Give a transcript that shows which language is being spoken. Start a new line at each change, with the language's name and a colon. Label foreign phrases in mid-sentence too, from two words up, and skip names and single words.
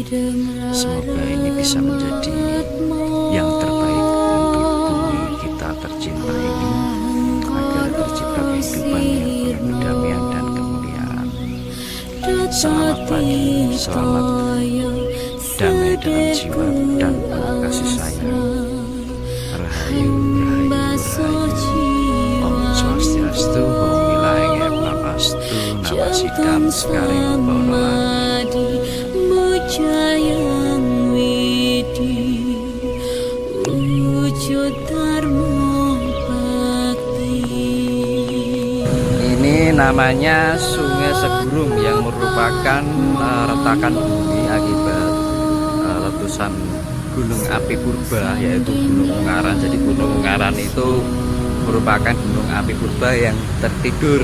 Indonesian: Semoga ini bisa menjadi yang terbaik untuk bumi kita tercinta ini, agar tercipta kehidupan yang penuh kedamaian dan kemuliaan. Selamat pagi, selamat damai dalam jiwa dan penuh kasih sayang. Rahayu, rahayu, rahayu.
Javanese: Om Swastiastu, Om Wilaheng Namastu, Namasidam Sekaring Bonolang. Mujayang Widi wujud dharma bakti.
Indonesian: Ini namanya Sungai Segurung yang merupakan retakan bumi akibat letusan gunung api purba, yaitu Gunung Ungaran. Jadi Gunung Ungaran itu merupakan gunung api purba yang tertidur.